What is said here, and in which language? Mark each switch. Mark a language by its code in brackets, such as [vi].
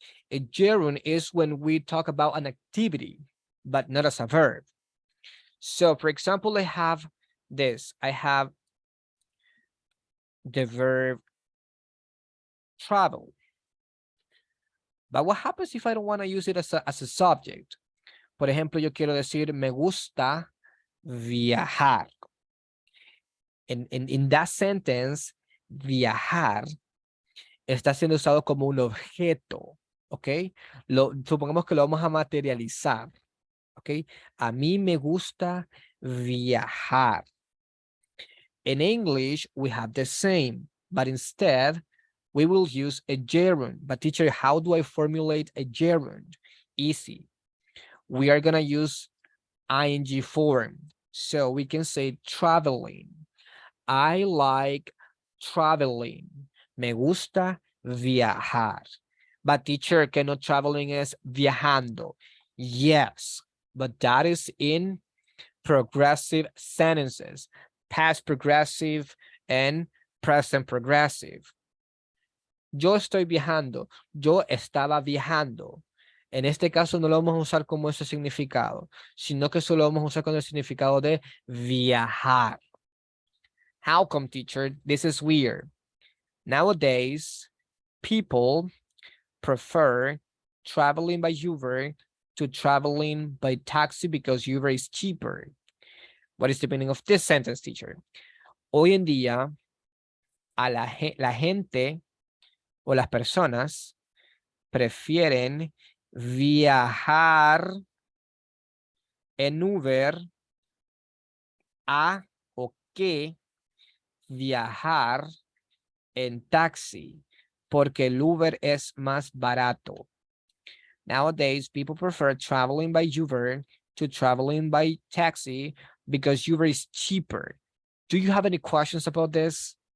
[en] A gerund is when we talk about an activity, but not as a verb. So for example, I have this. I have the verb travel. But what happens if I don't want to use it as a subject? [es] Por ejemplo, yo quiero decir, me gusta viajar. [en] In that sentence, [es] viajar está siendo usado como un objeto, ¿ok? Supongamos que lo vamos a materializar, ¿ok? A mí me gusta viajar. [en] In English, we have the same, but instead, we will use a gerund. But teacher, how do I formulate a gerund? Easy. We are going to use ing form. So we can say traveling. I like traveling. [es] Me gusta viajar. [en] But teacher, cannot traveling is viajando. Yes, but that is in progressive sentences, past progressive and present progressive. [es] Yo estoy viajando. Yo estaba viajando. En este caso no lo vamos a usar como ese significado, sino que solo vamos a usar con el significado de viajar. [en] How come, teacher? This is weird. Nowadays, people prefer traveling by Uber to traveling by taxi because Uber is cheaper. What is the meaning of this sentence, teacher? [es] Hoy en día, la gente o las personas prefieren viajar en Uber a o que viajar en taxi, porque el Uber es más barato. [en] Nowadays, people prefer traveling by Uber to traveling by taxi because Uber is cheaper. Do you have any questions about this?